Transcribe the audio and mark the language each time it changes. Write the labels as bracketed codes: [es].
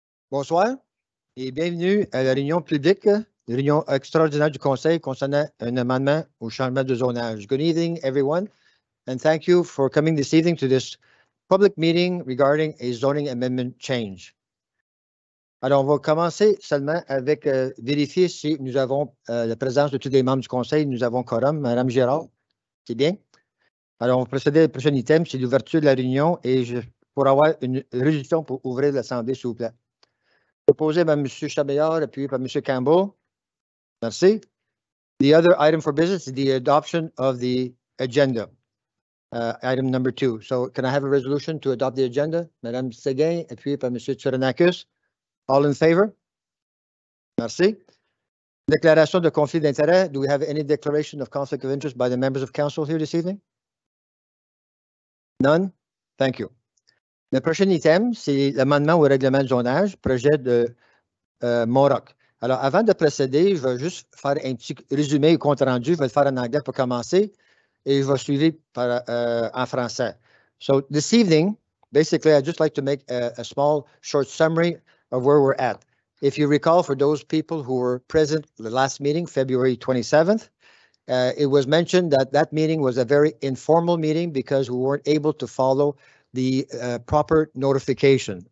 [fr] Bonsoir et bienvenue à la réunion publique, la réunion extraordinaire du Conseil concernant un amendement au changement de zonage. [en] Good evening, everyone, and thank you for coming this evening to this public meeting regarding a zoning amendment change. [fr] Alors, on va commencer seulement avec vérifier si nous avons la présence de tous les membres du Conseil. Nous avons quorum. Madame Gérard, c'est bien? Alors, on va procéder au prochain item, c'est l'ouverture de la réunion et pour avoir une résolution pour ouvrir l'Assemblée, s'il vous plaît. Proposé par M. Chabillard, appuyé par M. Campbell. Merci. [en] The other item for business is the adoption of the agenda. Item number 2. So can I have a resolution to adopt the agenda? [fr] Madame Séguin, appuyé par M. Tsoronakis. [en] All in favor? [fr] Merci. Déclaration de conflit d'intérêt. [en] Do we have any declaration of conflict of interest by the members of council here this evening? None? Thank you. [fr] Le prochain item, c'est l'amendement au règlement de zonage, projet de Moroc. Alors, avant de procéder, je vais juste faire un petit résumé et compte rendu. Je vais le faire en anglais pour commencer et je vais suivre en français. [en] So, this evening, basically, I'd just like to make a small, short summary of where we're at. If you recall, for those people who were present the last meeting, February 27th, it was mentioned that that meeting was a very informal meeting because we weren't able to follow the proper notification.